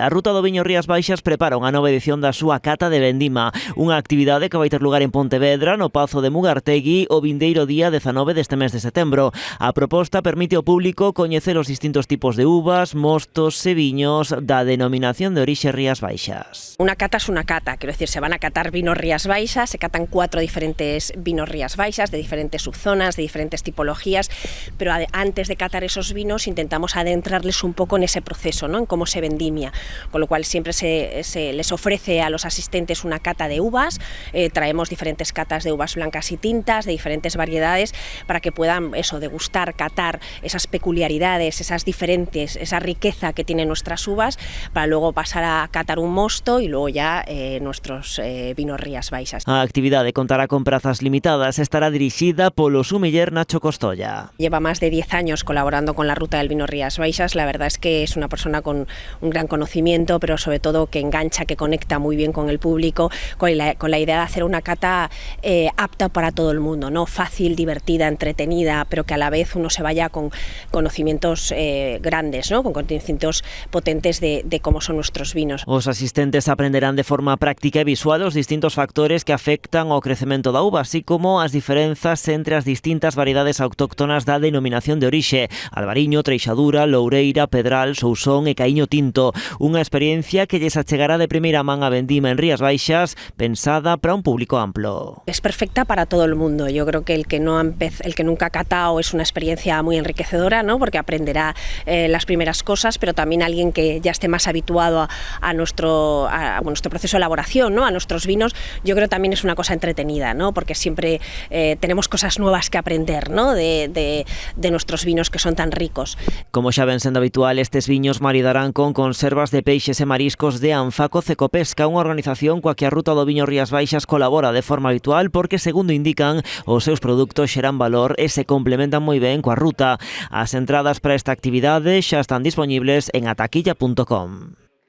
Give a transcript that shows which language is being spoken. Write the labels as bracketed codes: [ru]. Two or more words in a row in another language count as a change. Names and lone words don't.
[gl] A Ruta do Viño Rías Baixas prepara unha nova edición da súa cata de vendima, unha actividade que vai ter lugar en Pontevedra, no Pazo de Mugartegui, o vindeiro día 19 deste mes de setembro. A proposta permite ao público coñecer os distintos tipos de uvas, mostos e viños da denominación de orixe Rías Baixas. [es] Una cata es una cata, quiero decir, se van a catar vinos Rías Baixas, se catan 4 diferentes vinos Rías Baixas, de diferentes subzonas, de diferentes tipologías, pero antes de catar esos vinos intentamos adentrarles un poco en ese proceso, ¿no? En cómo se vendimia, con lo cual siempre se les ofrece a los asistentes una cata de uvas, traemos diferentes catas de uvas blancas y tintas, de diferentes variedades, para que puedan degustar, catar esas peculiaridades, esas diferentes, esa riqueza que tienen nuestras uvas, para luego pasar a catar un mosto y luego ya nuestros vinos Rías Baixas. [gl] A actividade contará con prazas limitadas, estará dirixida polo sumiller Nacho Costolla. [es] Lleva más de 10 años colaborando con la Ruta del Vino Rías Baixas. La verdad es que es una persona con un gran conocimiento, pero sobre todo que engancha, que conecta muy bien con el público, con la idea de hacer una cata apta para todo el mundo, ¿no? Fácil, divertida, entretenida, pero que a la vez uno se vaya con conocimientos grandes, ¿no? Con conocimientos potentes de cómo son nuestros vinos. [gl] Os asistentes aprenderán de forma práctica e visual os distintos factores que afectan ao crecemento da uva, así como as diferenzas entre as distintas variedades autóctonas da denominación de orixe: Albariño, Treixadura, Loureira, Pedral, Sousón e Caíño Tinto. Unha experiencia que lles achegará de primeira man a vendima en Rías Baixas, pensada para un público amplo. [es] Es perfecta para todo el mundo. Yo creo que el que nunca ha catado es una experiencia muy enriquecedora, ¿no? Porque aprenderá las primeras cosas, pero también alguien que ya esté más habituado a nuestro proceso de elaboración, ¿no? A nuestros vinos, yo creo que también es una cosa entretenida, ¿no? Porque siempre tenemos cosas nuevas que aprender, ¿no? De nuestros vinos que son tan ricos. [gl] Como xa ven sendo habitual, estes viños maridarán con conservas de peixes e mariscos de Anfaco Cecopesca, unha organización coa que a Ruta do Viño Rías Baixas colabora de forma habitual porque, segundo indican, os seus produtos xeran valor e se complementan moi ben coa ruta. As entradas para esta actividade xa están disponibles en ataquilla.com.